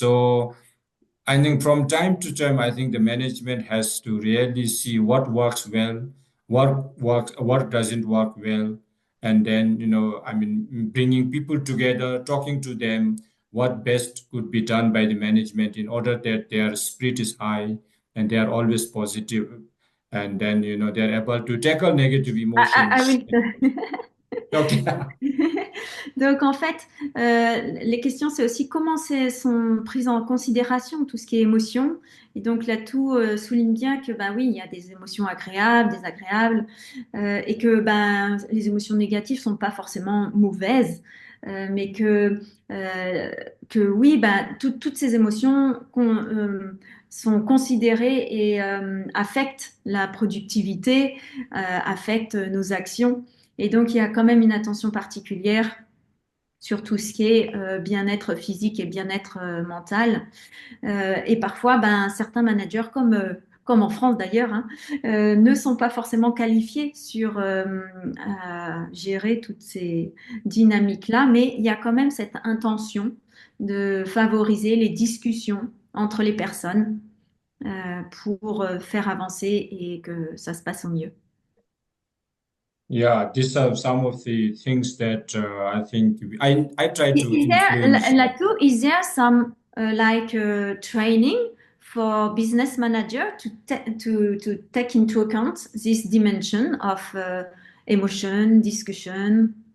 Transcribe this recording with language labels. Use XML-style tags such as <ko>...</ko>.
<en>So I think from time to time, I think the management has to really see what works well, what doesn't work well, and then bringing people together, talking to them, what best could be done by the management in order that their spirit is high and they are always positive, and then they're able to tackle negative I emotions. will. Okay.</en> <fr>Donc en fait, les questions, c'est aussi comment sont prises en considération tout ce qui est émotion. Et donc Lhatu souligne bien que oui, il y a des émotions agréables, désagréables, et que les émotions négatives sont pas forcément mauvaises, mais que oui, toutes ces émotions sont considérées et affectent la productivité, affectent nos actions. Et donc, il y a quand même une attention particulière sur tout ce qui est bien-être physique et bien-être mental. Et parfois, certains managers, comme en France d'ailleurs, ne sont pas forcément qualifiés à gérer toutes ces dynamiques-là, mais il y a quand même cette intention de favoriser les discussions entre les personnes pour faire avancer et que ça se passe au mieux.</fr> <en>Yeah, these are some of the things that I think I try to Is there, influence. Latu, is there some training for business manager to take into account this dimension of emotion, discussion?</en>